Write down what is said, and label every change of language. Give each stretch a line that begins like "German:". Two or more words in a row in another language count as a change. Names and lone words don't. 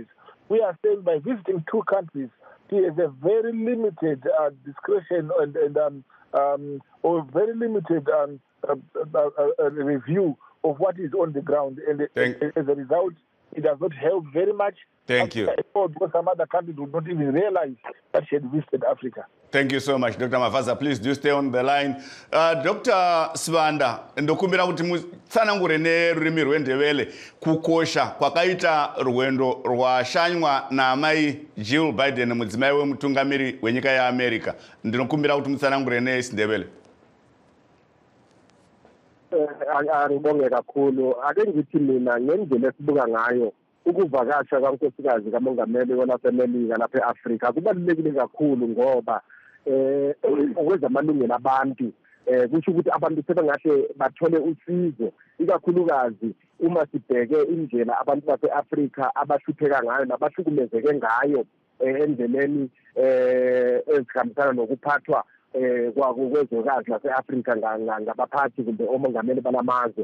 English: We are saying by visiting 2 countries, she has a very limited discretion or very limited review of what is on the ground, and as a result, it does not help very much. Thank you. Because some other countries would not even realize that she had visited Africa. Thank you so much, Dr. Mavaza. Please do stay on the line. Dr.
Shona: Swanda, ndokumbira kuti mutsanangure nerurimi rwendevele kukosha kwakaita rwendo rwashanywa naamai Jill Biden, mudzimai wemutungamiri wenyika yeAmerica. Ndinokumbira kuti mutsanangure nesindevele.
North Ndebele: Aribonge kakhulu. Ake ngithi mina ngendlela esibuka ngayo ukuvakasha kankosikazi kamongameli wasemelika lapha eAfrika kubalulekile kakhulu ngoba okwezamalungelo abantu kusho ukuthi abantu sebengahle bathole usizo ikakhulukazi uma sibheke indlela abantu base-Afrika abahlupheka ngayo nabahlukumezeke ngayo endleleni ezihambisana nokuphathwa kwezwekazi lase-Afrika ngabaphathi kumbe omongameli balamazwe.